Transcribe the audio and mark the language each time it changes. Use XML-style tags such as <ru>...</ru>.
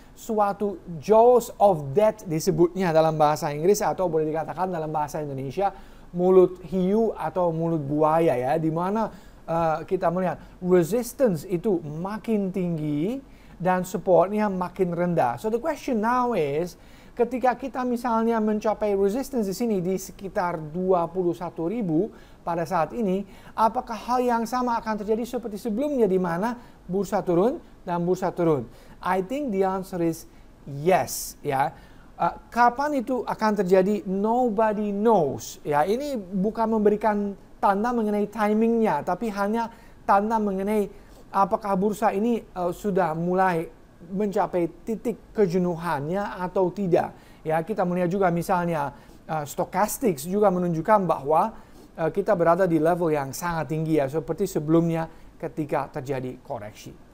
<id>suatu jaws of death disebutnya dalam bahasa Inggris, atau boleh dikatakan dalam bahasa Indonesia mulut hiu atau mulut buaya ya, di mana kita melihat resistance itu makin tinggi dan supportnya makin rendah. So the question now is, ketika kita misalnya mencapai resistance di sini di sekitar 21.000 pada saat ini, apakah hal yang sama akan terjadi seperti sebelumnya di mana bursa turun dan bursa turun?</id> <en>I think the answer is yes ya.</en> <id>Kapan itu akan terjadi? Nobody knows ya. Ini bukan memberikan tanda mengenai timingnya, tapi hanya tanda mengenai apakah bursa ini sudah mulai mencapai titik kejenuhannya atau tidak. Ya, kita melihat juga misalnya stochastics juga menunjukkan bahwa kita berada di level yang sangat tinggi ya, seperti sebelumnya ketika terjadi koreksi.</id>